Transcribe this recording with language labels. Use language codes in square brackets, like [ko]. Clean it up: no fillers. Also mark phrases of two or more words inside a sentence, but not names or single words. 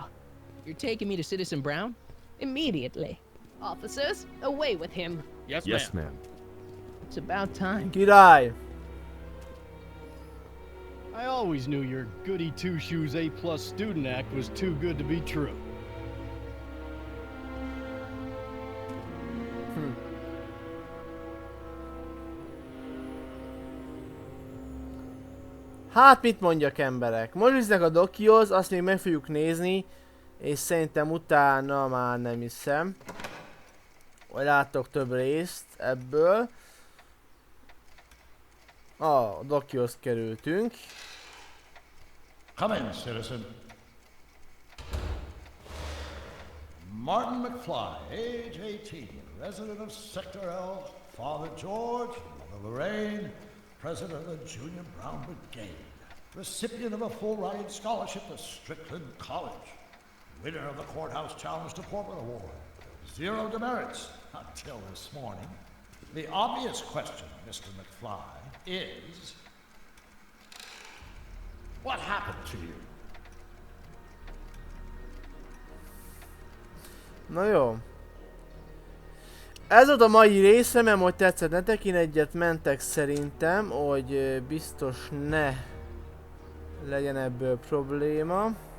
[en] You're taking me to Citizen Brown? Immediately. Officers, away with him. Yes, Yes, ma'am. ma'am. It's about time. [hu] Király. [en] I always knew your goody two-shoes A+ student act was too good to be true. [hu] Hát mit mondjak, emberek? Most visznek a dokihoz, azt még meg fogjuk nézni, és szerintem utána már nem hiszem, hogy láttok több részt ebből. A dokihoz kerültünk. [en] Come in, citizen. Martin McFly, age 18, resident of Sector L, Father George, Mother Lorraine, president of the Junior Brown Brigade, recipient of a full-ride scholarship to Strickland College, winner of the Courthouse Challenge Deportment Award, 0 demerits until this morning. The obvious question, Mr. McFly, is, what happened to you? [hu] Na jó. Ez volt a mai része, mert hogy tetszett nektek, én egyet mentek szerintem, hogy biztos ne legyen ebből probléma.